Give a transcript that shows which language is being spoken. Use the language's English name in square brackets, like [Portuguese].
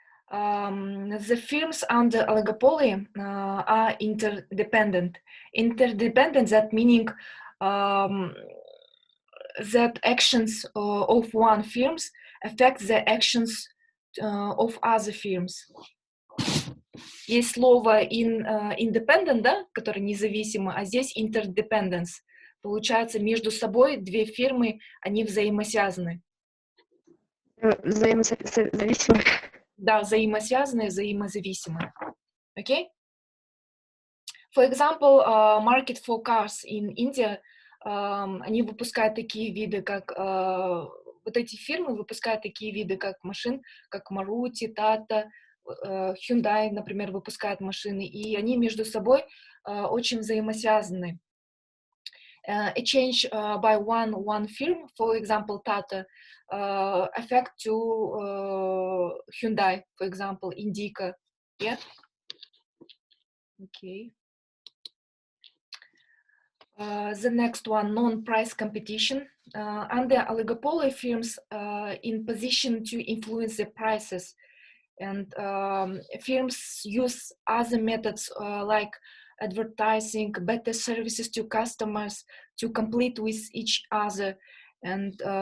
[English] The firms under oligopoly are interdependent. Interdependent, that meaning that actions of one firms affect the actions of other firms. [Russian] Есть слово independent, да, которое независимо, а здесь interdependence. Получается, между собой две фирмы, они взаимосвязаны. Взаимозависимые. Да, взаимосвязанные, взаимозависимые. [English] Okay? For example, market for cars in India [Russian] они выпускают такие виды, как вот эти фирмы выпускают такие виды, как машин, как Maruti, Tata, Hyundai, например, выпускают машины, и они между собой очень взаимосвязаны. [English] A change by one firm, for example, Tata, affect to Hyundai, for example, Indica. Yeah. Okay. The next one, non-price competition. Under oligopoly, firms in position to influence the prices, and firms use other methods like advertising, better services to customers to compete with each other, and